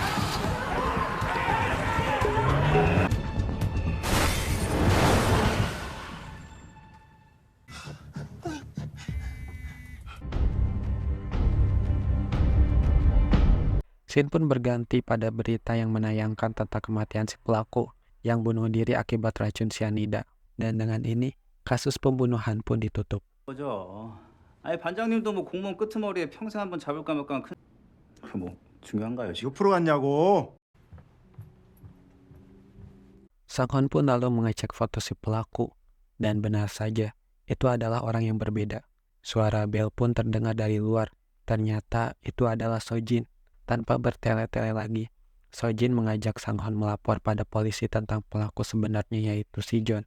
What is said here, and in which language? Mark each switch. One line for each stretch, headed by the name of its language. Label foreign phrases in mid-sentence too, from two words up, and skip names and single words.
Indonesian: Scene pun berganti pada berita yang menayangkan tentang kematian si pelaku yang bunuh diri akibat racun cyanida. Dan dengan ini, kasus pembunuhan pun ditutup.
Korean: 거죠. 아니 반장님도 뭐 공무원 끄트머리에 평생 한번 잡을까 말까 큰... 그뭐 중요한가요 지금? 몇 프로 갔냐고.
Indonesian: Sang-hon pun lalu mengecek foto si pelaku, dan benar saja, itu adalah orang yang berbeda. Suara bel pun terdengar dari luar. Ternyata itu adalah Sojin. Tanpa bertele-tele lagi, Sojin mengajak Sang-hon melapor pada polisi tentang pelaku sebenarnya, yaitu si Jon.